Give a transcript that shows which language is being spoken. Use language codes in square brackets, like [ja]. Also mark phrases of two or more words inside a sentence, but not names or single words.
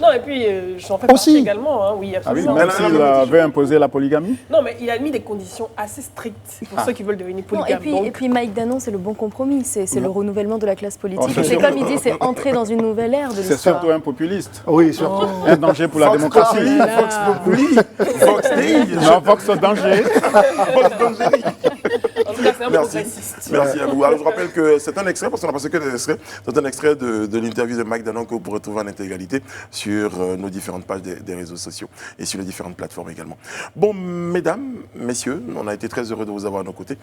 [fr] Non, et puis j'en fais partie également. Oui, absolument. Même s'il avait imposé la polygamie. Non, mais il a mis des conditions assez strictes pour ceux qui veulent devenir Non, polygames. et puis Mike Danon, c'est le bon compromis. C'est le renouvellement de la classe politique. Et c'est comme il dit, c'est entrer dans une nouvelle ère de l'histoire. C'est surtout un populiste. Oui, surtout. Un danger pour la démocratie. [la] Vox Populi, Vox Dei. [fr] Non, Vox danger. [la] Vox Dangeri. [fr] En tout cas, c'est un Merci. progressiste. Merci à vous. Alors, je rappelle que c'est un extrait, parce qu'on n'a pas passé que des extraits, c'est un extrait de l'interview de Mike Danon que vous pourrez trouver en intégralité sur nos différentes pages des réseaux sociaux et sur les différentes plateformes également. Bon, mesdames, messieurs, on a été très heureux de vous avoir à nos côtés.